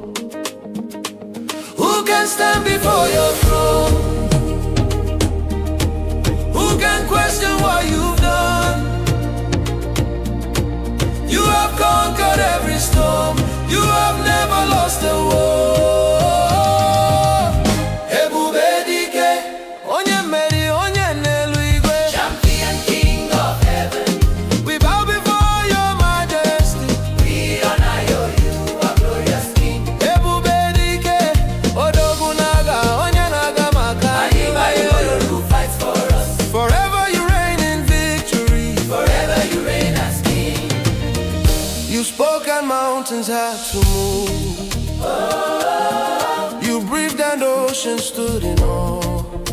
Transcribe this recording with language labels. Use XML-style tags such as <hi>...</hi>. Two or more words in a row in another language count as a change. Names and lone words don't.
<en>Who can stand before your throne? Who can question what you've done? You have conquered every storm. You have never lost a war.</en> <ig>Ebube Dike, onye meri, onye n'elu igwe.</ig> <en>Champion, King of heaven. We bow before your majesty. We honor you, you are glorious King.</en> <ig>Ebube Dike, Odogwu naga, onye naga maka.</ig> <en>Who fights for us? Forever you reign in victory. Forever you reign as King. You spoke and mountains had to move. You breathed and oceans stood in awe.</en>